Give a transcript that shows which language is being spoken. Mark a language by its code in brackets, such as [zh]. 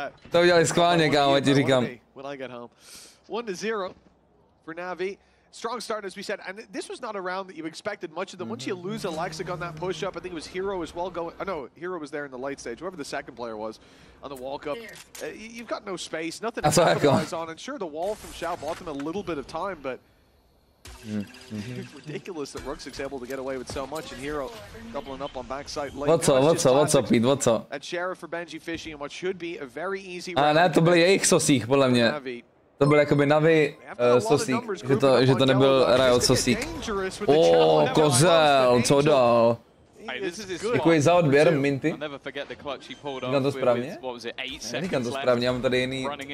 [cs] To udělali schválně, kámo, ti říkám. [en] 1-0 for NAVI. Strong start, as we said, and this was not a round that you expected much of them. Once you lose alexiiik on that push-up, I think it was Hero as well going... no, Hero was there in the late stage, whoever the second player was on the walk-up. You've got no space, nothing to capitalize on, and sure, the wall from Xiao bought them a little bit of time, but it's ridiculous that Ruxik's able to get away with so much, and Hero doubling up on backside late. What's up, Pete, what's up? At Sheriff for Benjyfishy, and what should be a very easy round. [cs] Ne, to byl jejich sosík, podle mě. To byl jakoby NAVI sosík, že to nebyl Riot sosík. Kozel, co dál? Děkuji za odběr, Minty. Říkám to správně? Neříkám to správně, já mám tady jiný...